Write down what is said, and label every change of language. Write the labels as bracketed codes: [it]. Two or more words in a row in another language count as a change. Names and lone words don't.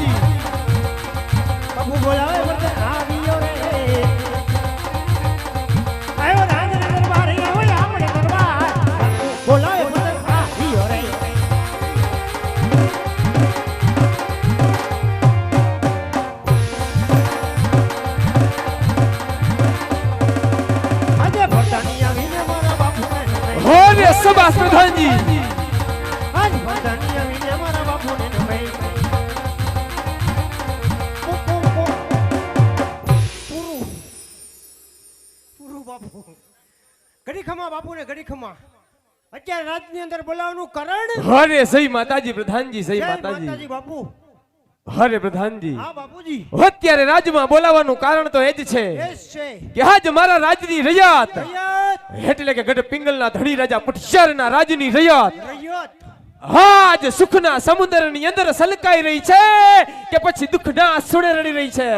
[gu] બાબુ બોલાવે બર્તન આવિયો રે આયો રાજ ને દરબાર આયો આપણે દરબાર બોલાવે બર્તન આવિયો રે આજે બર્તની આવીને મારા બાપુને [hi] अरे सबास प्रधान जी [gu] આજ બર્તની આવીને મારા બાપુને ઘડી ખમા બાપુ ને ઘડી ખમા અત્યારે રાજની અંદર બોલાવવાનું કારણ [hi] अरे सही माताजी प्रधान जी सही [gu] જય माताजी માતાજી બાપુ [hi] अरे प्रधान जी [gu] હા બાપુજી અત્યારે રાજમાં બોલાવાનું કારણ તો એ જ છે એસ છે કે આજ મારા રાજની રયાત રૈયત એટલે કે ગઢ પિંગલના ધણી રાજા પટશરના રાજની રયાત રૈયત આજ સુખના સમુદ્રની અંદર સલકાઈ રહી છે કે પછી દુઃખના સુણે રડી રહી છે